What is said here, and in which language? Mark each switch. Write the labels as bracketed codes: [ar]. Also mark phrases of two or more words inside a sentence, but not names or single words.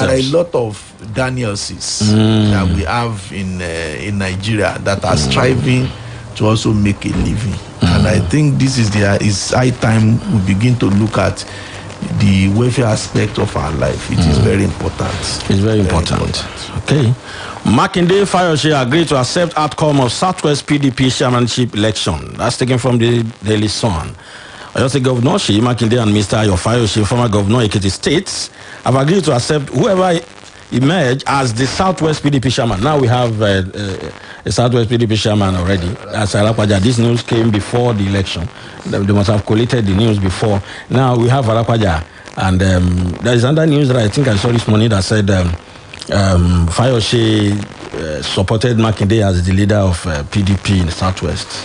[en] There are a lot of Danielses that we have in Nigeria that are striving to also make a living, and I think this is it's high time we begin to look at the welfare aspect of our life. It is very important. It's very important. Okay. Makinde Fayose agreed to accept outcome of Southwest PDP chairmanship election. That's taken from the Daily Sun. Oyo State Governor Seyi Makinde and Mr. Ayo Fayose, former governor of Ekiti State, have agreed to accept whoever emerged as the Southwest PDP chairman. Now we have a Southwest PDP chairman already. As Alahaji, this news came before the election. They must have collated the news before. Now we have Alahaji, and there is another news that I think I saw this morning that said Fayose supported Makinde as the leader of PDP in the Southwest.